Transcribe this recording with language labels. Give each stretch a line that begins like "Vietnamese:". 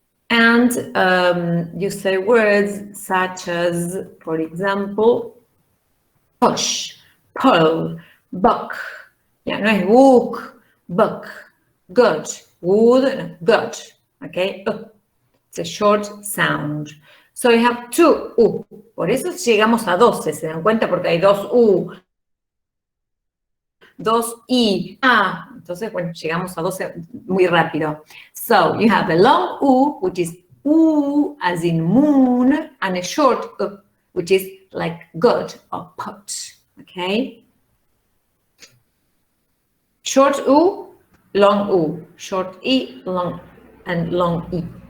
English: And you say words such as, for example, push, pull, buck. Yeah,
Spanish: no es
English: book, buck, good, wood, good, okay? It's a short sound. So you have two U.
Spanish: Por eso llegamos a 12, ¿se dan cuenta? Porque hay dos U, dos I, A. Entonces, bueno, llegamos a 12 muy rápido.
English: So you have a long U, which is U as in moon, and a short U, which is like good or put, okay? Short U, long U. Short I, long, and long I.